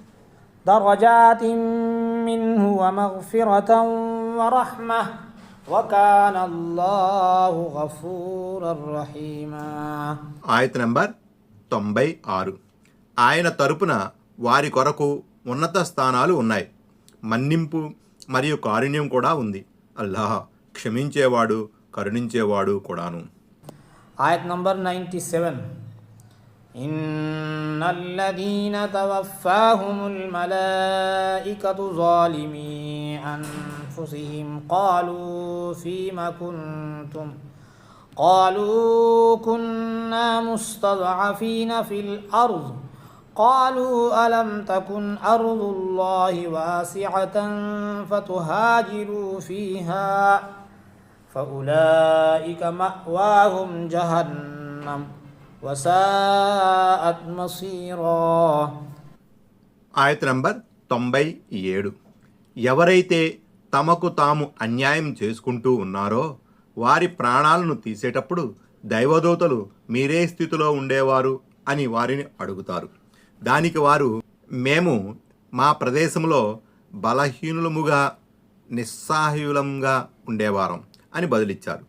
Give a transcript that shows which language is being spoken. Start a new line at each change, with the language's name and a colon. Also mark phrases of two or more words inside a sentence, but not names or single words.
Arabic: درجات منه ومغفرة ورحمة وكان الله غفورا رحيما.
Telugu: ఆయత్ నంబర్ 96. ఆయన తరపున వారి కొరకు ఉన్నత స్థానాలు ఉన్నాయి, మన్నింపు మరియు కారుణ్యం కూడా ఉంది. అల్లాహ్ క్షమించేవాడు కరుణించేవాడు కూడాను. ఆయత్ నంబర్ 97.
Arabic: إن الذين توفاهم الملائكة ظالمي أنفسهم قالوا فيم كنتم قالوا كنا مستضعفين في الأرض قالوا ألم تكن أرض الله واسعة فتهاجروا فيها فأولئك مأواهم جهنم وساءت مصيرا.
Telugu: ఆయత్ నంబర్ 97. ఎవరైతే తమకు తాము అన్యాయం చేసుకుంటూ ఉన్నారో వారి ప్రాణాలను తీసేటప్పుడు దైవదూతలు మీరే స్థితిలో ఉండేవారు అని వారిని అడుగుతారు. దానికి వారు మేము మా ప్రదేశంలో బలహీనులముగా నిస్సహాయులంగా ఉండేవారం అని బదులిచ్చారు.